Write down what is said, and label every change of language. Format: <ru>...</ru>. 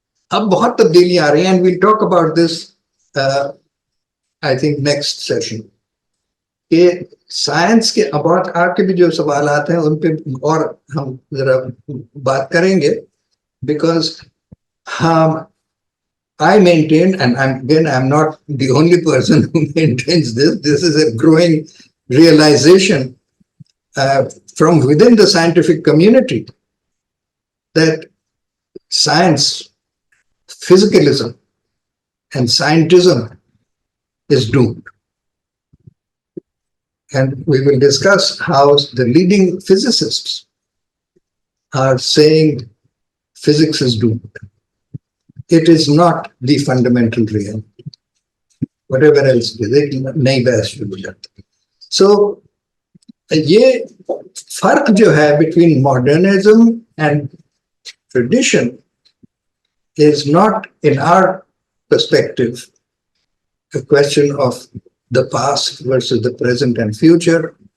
<hi>अब बहुत तब्दीली आ रही है,</hi> <en>and we'll talk about this I think next session,</en> <hi>कि साइंस के अबाउट आपके भी जो सवाल आते हैं उन पे और हम जरा बात करेंगे,</hi> <en>Because I maintain, and I'm not the only person who maintains this. This is a growing realization from within the scientific community that science, physicalism, and scientism is doomed. And we will discuss how the leading physicists are saying physics is doomed. It is not the fundamental reality. Whatever else it is,</en> <hi>एक नई बहस शुरू हो जाती है.</hi> <en>So</en> <hi>ये फर्क जो है</hi> <en>between modernism and tradition is not, in our perspective, a question of the past versus the present and future.</en>